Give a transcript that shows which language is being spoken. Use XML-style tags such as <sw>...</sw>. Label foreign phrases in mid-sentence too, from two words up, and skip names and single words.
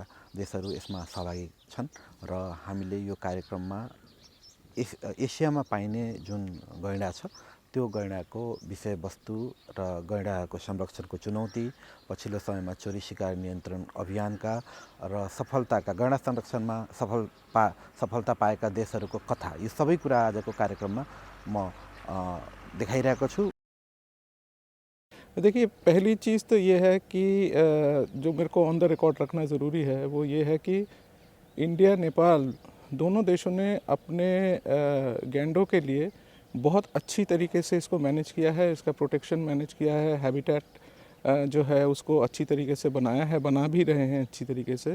<ne>देशहरू यसमा सहभागी छन् र हामीले यो कार्यक्रममा एसियामा पाइने जुन गैंडा छ त्यो गैंडाको विषयवस्तु र गैंडाको संरक्षणको चुनौती, पछिल्लो समयमा चोरी शिकार नियन्त्रण अभियानका र सफलताका गैंडा संरक्षणमा सफलता पाएका देशहरूको कथा, यो सबै कुरा आजको कार्यक्रममा म देखाइरहेको छु।</ne> <hi>देखिए, पहली चीज़ तो ये है कि जो मेरे को</hi> <en>on the record</en> <hi>रखना ज़रूरी है वो ये है कि इंडिया नेपाल दोनों देशों ने अपने गैंडों के लिए बहुत अच्छी तरीके से इसको मैनेज किया है, इसका प्रोटेक्शन मैनेज किया है, हैबिटेट जो है उसको अच्छी तरीके से बनाया है, बना भी रहे हैं अच्छी तरीके से।</hi>